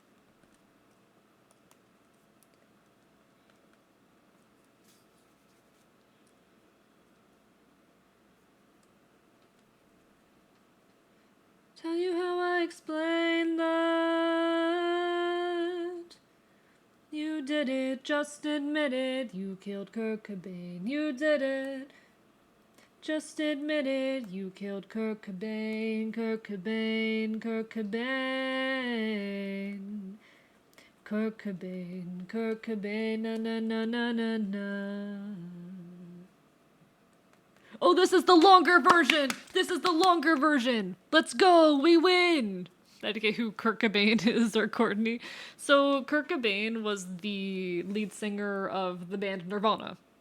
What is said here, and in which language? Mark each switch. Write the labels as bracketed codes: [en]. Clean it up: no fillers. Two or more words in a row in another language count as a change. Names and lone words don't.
[en] Tell you how I explain that. You did it, just admit it. You killed Kurt Cobain. You did it. Just admit it. You killed Kurt Cobain. Kurt Cobain. Kurt Cobain. Kurt Cobain. Kurt Cobain. Na na na na na na. Oh, this is the longer version! This is the longer version! Let's go! We win! I forget who Kurt Cobain is, or Courtney. So, Kurt Cobain was the lead singer of the band Nirvana.